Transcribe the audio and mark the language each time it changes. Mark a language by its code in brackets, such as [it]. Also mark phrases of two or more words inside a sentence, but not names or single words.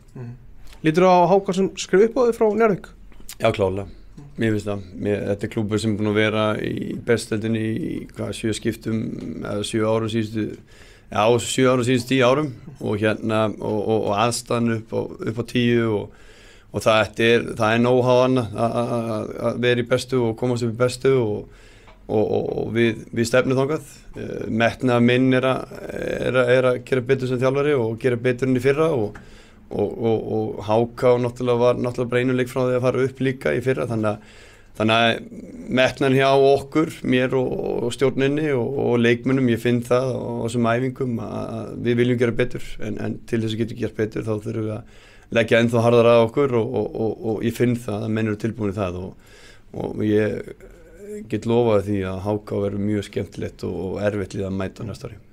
[is] Lítur á HK sem skrif upp á þig frá Njarðvík? Já, klárlega. Mér finnst það. Þetta er klúbbur sem er búinn að vera í bestdeildinni í 7 skiptum eða 7 árum síðustu 7 árum síðustu 10 árum og aðstæðan upp á 10 og það er know-how að vera í bestu og komast upp í bestu og við stefnum þangað. Metnaður minn er að gera betur sem þjálfari og gera betur enn í fyrra og HK var bara einu leik frá því að fara upp líka í fyrra þannig að metnaðurinn hjá okkur, mér og stjórninni og leikmönnum, ég finn það á þessum æfingum að við viljum gera betur en til þess að getum gert betur þá þurfum við að leggja ennþá harðar að okkur og ég finn það að menn eru tilbúin í það og ég get lofað því að HK verður mjög skemmtilegt og erfitt lið að mæta næsta ári.